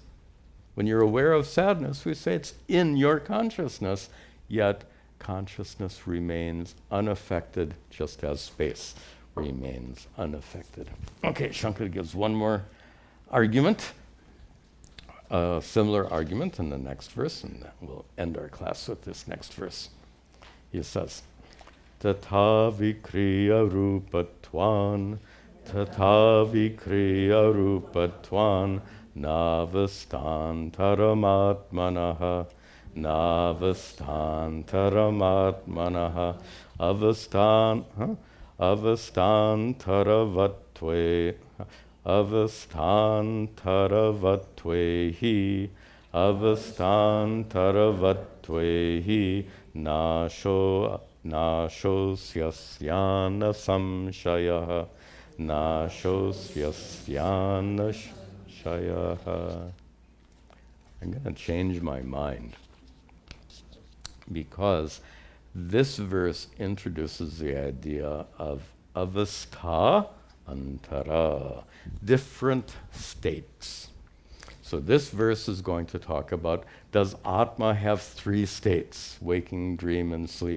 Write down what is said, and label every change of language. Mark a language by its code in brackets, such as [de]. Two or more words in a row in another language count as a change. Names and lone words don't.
[en] When you're aware of sadness, we say it's in your consciousness, yet consciousness remains unaffected, just as space remains unaffected. Okay, Shankara gives one more argument, a similar argument in the next verse, and we'll end our class with this next verse. He says, [sa] Tata vikriya rupatvan, Tata vikriya rupatvan, navastantaramatmanaha, navastantaramatmanaha, avastantaravatve, avastantaravatvehi, avastantaravatvehi, nashosyana samshayah, nashosyana shayah. [en] I'm going to change my mind, because this verse introduces the idea of [sa] avastha antara, [en] different states. So this verse is going to talk about, does Atma have 3 states, waking, dream, and sleep?